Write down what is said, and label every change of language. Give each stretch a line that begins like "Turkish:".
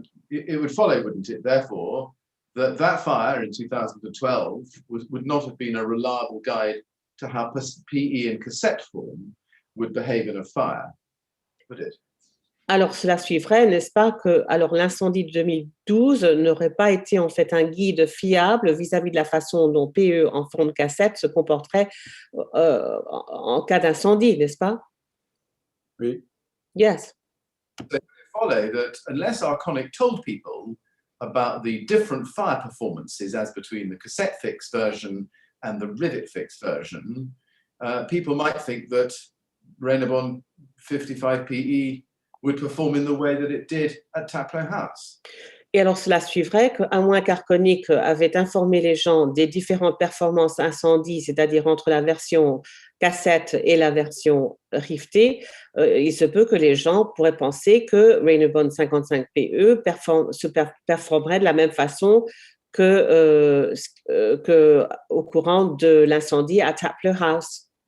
English: It would follow, wouldn't it, therefore, that fire in 2012 would not have been a reliable guide to how PE in cassette form would behave in a fire, would it?
French: Alors, cela suivrait, n'est-ce pas, que alors l'incendie de 2012 n'aurait pas été en fait un guide fiable vis-à-vis de la façon dont PE en forme de cassette se comporterait en cas d'incendie, n'est-ce pas? Oui.
English: Yes. So it follow that unless Arconic told people about the different fire performances as between the cassette fix version and the rivet fix version, people might think that Raynaud 55 PE would perform in the way that it did at Taplow House.
French: Et alors, cela suivrait qu'à moins qu'Arconic avait informé les gens des différentes performances incendie, c'est-à-dire entre la version cassette et la version rivetée, il se peut que les gens pourraient penser que Raynaud 55 PE performerait de la même façon que au courant de l'incendie à Taplow House.